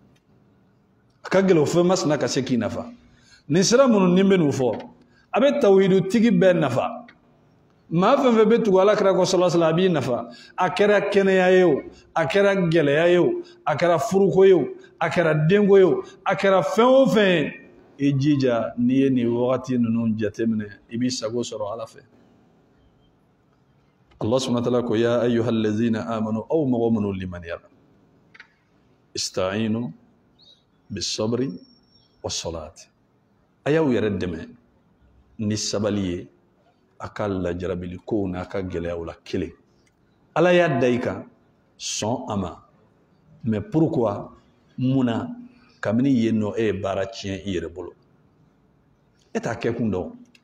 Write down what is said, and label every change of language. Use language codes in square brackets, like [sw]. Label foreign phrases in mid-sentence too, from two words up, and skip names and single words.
[bm] a ka gɛlɛ o fɛn masina ka se k'i nafa nin sira minnu ni bɛ n'u fɔ a bɛ tawhidu tigi bɛɛ nafa maa fɛn fɛn bɛ tugu Alakira kɔ [ar] صلى الله عليه وسلم [bm] a b'i nafa a kɛra kɛnɛya ye o a kɛra gɛlɛya ye o a kɛra furuko ye o a kɛra denko ye o a kɛra fɛn o fɛn ye i jija n'i ye nin wagati ninnu jateminɛ i b'i sago sɔrɔ Ala fɛ [ar] الله سبحانه وتعالى يا أيها الذين آمنوا [bm] aw mɔgɔ minnu limaniyara [ar] استعينوا بالصبر والصلاة [bm] a y'aw yɛrɛ dɛmɛ ni sabali ye a ka lajarabili kow n'a ka gɛlɛyaw la kelen Ala y'a da i kan sɔn a ma [fr] mais pourquoi [bm] munna kabini yen nɔ e ye baara tiɲɛ i yɛrɛ bolo e t'a kɛ kun dɔn